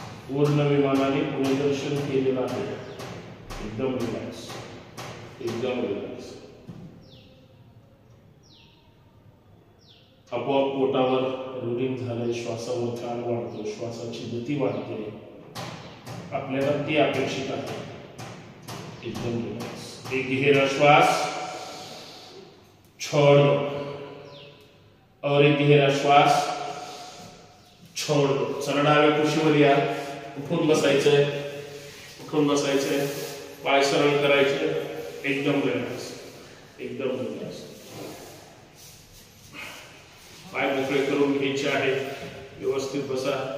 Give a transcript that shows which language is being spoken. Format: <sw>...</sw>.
<mr>पूर्ण विमानाने पुणे दर्शन केलेलं आहे. एकदम रिलॅक्स, एकदम रिलॅक्स. आपोआप पोटावर रुलिंग झालंय. श्वासावर ताण वाढतो, श्वासाची गती वाढते. आपल्याला ती अपेक्षित आहे. एकदम रिलॅक्स.</mr> <hi>एक गहरा श्वास छोड़ दो और एक गहरा श्वास छोड़ दो.</hi> <mr>चला डाव्या कुशीवर या. उठून बसायचंय, उठून बसायचंय. पाय सरळ करायचे. एकदम रिलॅक्स, एकदम रिलॅक्स. पाय मोकळे करून घ्यायचे आहेत. व्यवस्थित बसा.</mr>